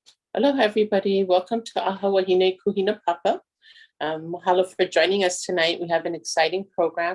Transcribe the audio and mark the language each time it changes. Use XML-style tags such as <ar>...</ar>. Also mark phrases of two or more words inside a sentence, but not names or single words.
<en>Hello, everybody. Welcome to ʻAha Wahine Kūhinapapa. Mahalo for joining us tonight. We have an exciting program.</en>